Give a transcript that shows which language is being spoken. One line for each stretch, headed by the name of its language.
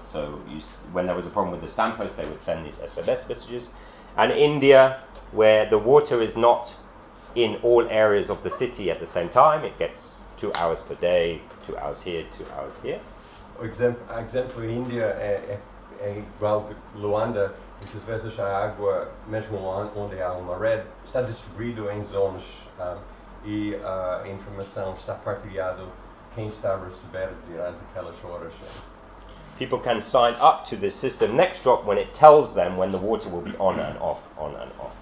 English: So you when there was a problem with the stamp post, they would send these SMS messages. And India, where the water is not in all areas of the city at the same time, it gets 2 hours per day, 2 hours here, 2 hours here.
Portuguese: Exemplo, India é igual a Luanda, muitas vezes a água, mesmo onde há uma rede, está distribuído em zonas e a informação está partilhada quem está recebendo durante aquelas horas.
English: People can sign up to this system NextDrop when it tells them when the water will be on and off, on and off.